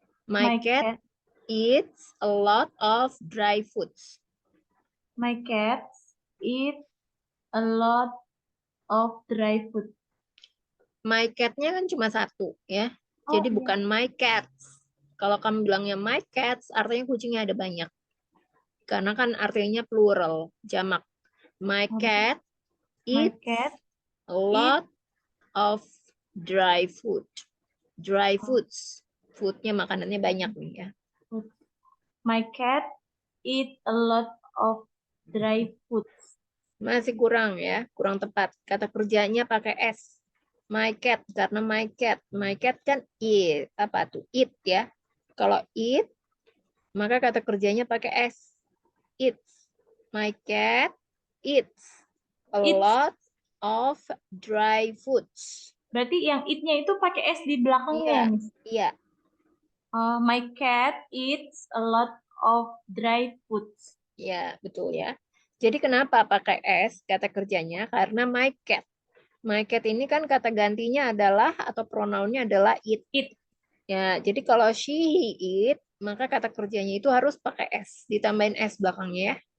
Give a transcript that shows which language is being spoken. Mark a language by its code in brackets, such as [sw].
[en] My cat eats a lot of dry foods. My cat eat a lot of dry food. My cat- [id] nya kan cuma satu ya. Jadi iya. bukan [en] my cats. [id] Kalau kamu bilangnya [en] my cats, [id] artinya kucingnya ada banyak. Karena kan artinya plural, jamak. [en] My cat eats a lot of dry food. Dry foods. [id] Foodnya makanannya banyak nih ya. [en] My cat eat a lot of dry foods. [id] Masih kurang ya, kurang tepat. Kata kerjanya pakai s. [en] My cat, [id] karena [en] my cat kan eat, [id] apa tuh? [en] Eat ya. [id] Kalau eat, maka kata kerjanya pakai s. Eats. [en] My cat eats a lot of dry foods. [id] Berarti yang eat-nya itu pakai s di belakangnya Iya, ya, Miss? iya. [en] My cat eats a lot of dry foods. [id] Ya, betul ya. Jadi kenapa pakai s kata kerjanya? Karena [en] my cat. My cat [id] ini kan kata gantinya adalah atau pronounnya adalah it. Ya, jadi kalau she, he, it, maka kata kerjanya itu harus pakai s, ditambahin s belakangnya ya.